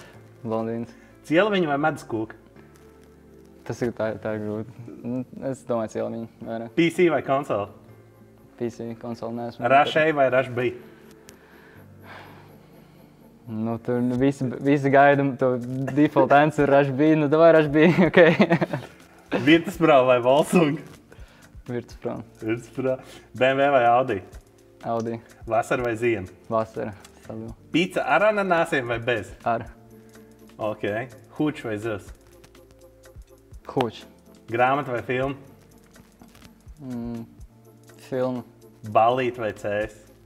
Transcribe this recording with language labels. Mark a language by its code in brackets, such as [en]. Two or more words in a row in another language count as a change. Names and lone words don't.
[lv] Blondīns. Cieliņa vai meduskūka? Tas ir tā grūti. Es domāju cieliņu vairāk. PC vai konsola? PC, konsola neesmu. Rush A vai Rush B? Tur visi gaida, [en] to default answer Rush B, davai Rush B, okei. [lv] Virtus-Pro vai Volkswagen? Virtus-Pro. Virtus-Pro. BMW vai Audi? Audi. Vasara vai ziema? Vasara. Stabil. Pizza ar ananāsiem vai bez? Ar. Ok. Huč vai zils? Huč. Grāmata vai filma? Filma. Ballīt vai CS?